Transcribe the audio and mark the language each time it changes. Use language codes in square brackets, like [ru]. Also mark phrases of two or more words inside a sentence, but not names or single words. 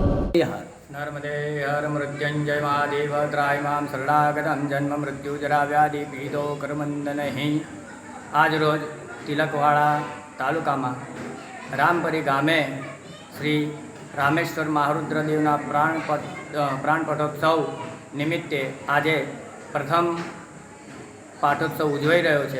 [sa] नर्मदे हर मृत्युंजय महादेव त्राय मां शरणागतं जन्म मृत्यु जरा व्याधि पीड़ो करमंदनहि। [gu] આજ રોજ તિલકવાડા તાલુકામાં રામપરી ગામે શ્રી રામેશ્વર મહારુદ્રદેવના પ્રાણ પટોત્સવ નિમિત્તે આજે પ્રથમ પાઠોત્સવ ઉજવાઈ રહ્યો છે।